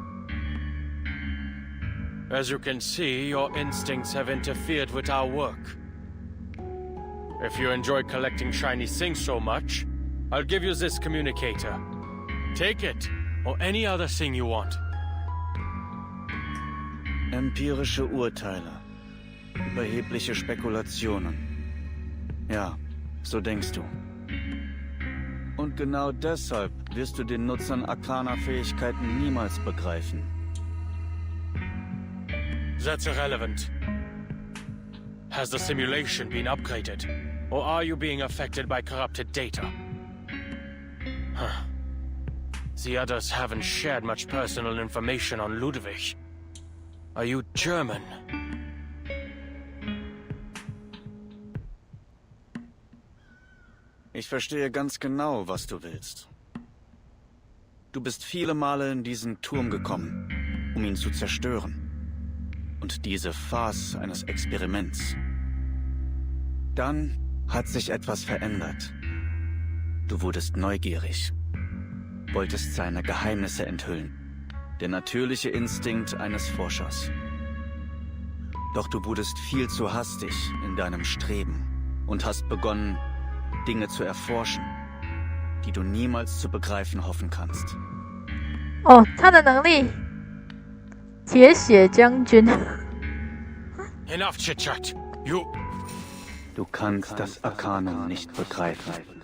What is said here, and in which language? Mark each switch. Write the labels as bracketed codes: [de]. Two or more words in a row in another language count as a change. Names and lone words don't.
[en] As you can see, your instincts have interfered with our work. If you enjoy collecting shiny things so much, I'll give you this communicator. Take it, or any other thing you want. [de] Empirische Urteile. Überhebliche Spekulationen. Ja, so denkst du. Und genau deshalb wirst du den Nutzern arkaner Fähigkeiten niemals begreifen. [en] That's irrelevant. Has the simulation been upgraded? Or are you being affected by corrupted data? The others haven't shared much personal information on Ludwig. Are you German? [de] Ich verstehe ganz genau, was du willst. Du bist viele Male in diesen Turm gekommen, um ihn zu zerstören. Und diese Farce eines Experiments. Dann hat sich etwas verändert. Du wurdest neugierig, wolltest seine Geheimnisse enthüllen. Der natürliche Instinkt eines Forschers. Doch du wurdest viel zu hastig in deinem Streben und hast begonnen, Dinge zu erforschen, die du niemals zu begreifen hoffen kannst. [zh] Oh, 他的能力，铁血将军。 [en] Enough chit-chat. [de] Du kannst das Arkanum nicht begreifen.